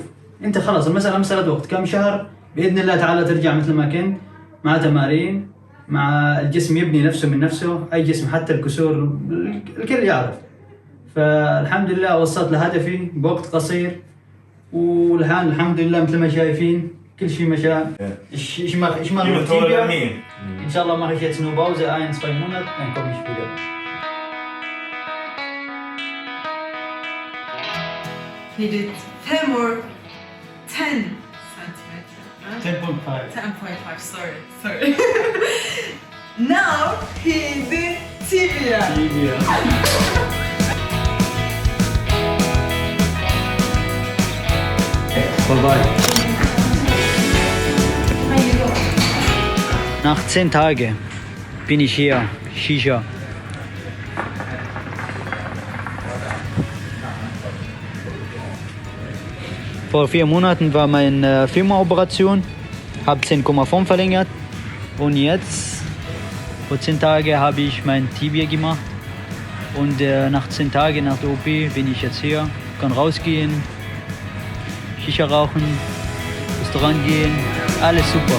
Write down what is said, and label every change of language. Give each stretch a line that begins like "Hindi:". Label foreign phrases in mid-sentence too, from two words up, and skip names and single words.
Arabic: انت خلاص المسألة مسألة وقت، كم شهر بإذن الله تعالى ترجع مثل ما كنت، مع تمارين، مع الجسم يبني نفسه من نفسه. اي جسم حتى الكسور الكل يعرف. فالحمد لله وصلت لهدفي بوقت قصير، والآن الحمد لله مثل ما شايفين كل شيء مشى.
German: Ich mache noch Tibia. Inshallah mache ich jetzt nur Pause, 1-2 Monate, dann komme ich wieder.
English: He did femur 10 centimeter. 10.5. 10.5, sorry. Now he did tibia. Tibia.
German: Vorbei. Nach 10 Tagen bin ich hier, Shisha. Vor 4 Monaten war meine Femoroperation, habe 10,5 verlängert und jetzt, vor 10 Tagen habe ich mein Tibia gemacht und nach 10 Tagen nach der OP bin ich jetzt hier, kann rausgehen, Shisha rauchen, Restaurant gehen, alles super.